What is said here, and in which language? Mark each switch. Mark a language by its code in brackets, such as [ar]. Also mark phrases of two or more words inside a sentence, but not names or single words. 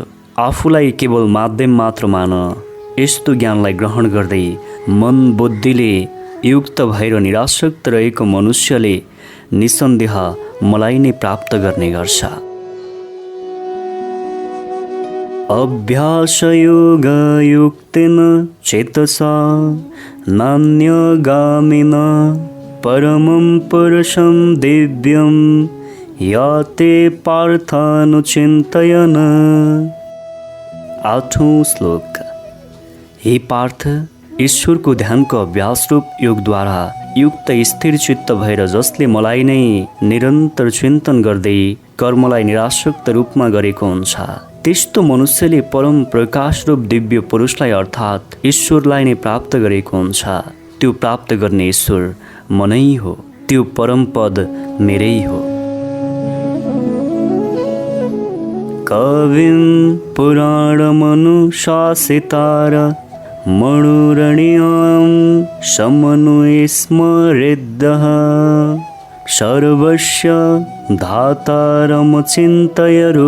[ne] आफूलाई केवल माध्यम मात्र मान। यस्तो ज्ञानलाई ग्रहण गर्दै मन बुद्धिले युक्त भएर निरासक्त रहेको मनुष्यले निसन्देह मलाई नै प्राप्त गर्ने गर्छ। [sa] अभ्यासयोगयुक्तेन चेतसा नान्यगामिना परमं पुरुषं दिव्यं याते पार्थानुचिन्तयन्। [hi] 8वां श्लोक। [ne] हे पार्थ, ईश्वरको ध्यानको अभ्यास रूप योगद्वारा युक्त स्थिर चित्त भएर जसले मलाई नै निरन्तर चिन्तन गर्दै कर्मलाई निरासक्त रूपमा गरेको हुन्छ, त्यस्तो मनुष्यले परम प्रकाश रूप दिव्य पुरुषलाई अर्थात् ईश्वरलाई नै प्राप्त गरेको हुन्छ। त्यो प्राप्त गर्ने ईश्वर म नै हो, त्यो परम पद मेरै हो। [sa] कविं पुराणमनुशासितार मणुरणीयं समन्वये स्मरेद्यः सर्वस्य धातारमचिन्तय